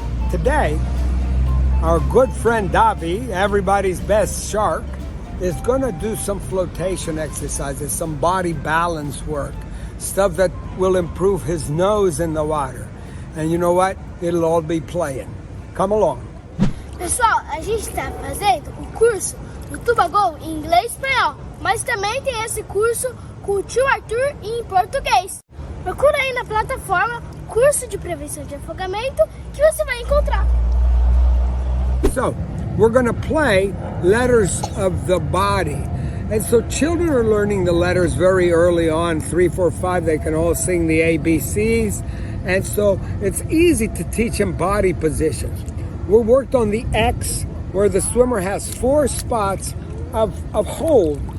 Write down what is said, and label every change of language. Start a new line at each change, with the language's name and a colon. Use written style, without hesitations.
English: Today, our good friend Davi, everybody's best shark, is going to do some flotation exercises, some body balance work, stuff that will improve his nose in the water. And you know what? It'll all be playing. Come along.
Portuguese: Pessoal, a gente está fazendo o curso do Tubagol em inglês e espanhol, mas também tem esse curso com o tio Arthur em português. Procura aí na plataforma Curso de Prevenção de Afogamento que você vai encontrar.
English: So, we're going to play letters of the body. And so children are learning the letters very early on, 3, 4, 5, they can all sing the ABCs. And so it's easy to teach them body positions. We worked on the X, where the swimmer has 4 spots of hold.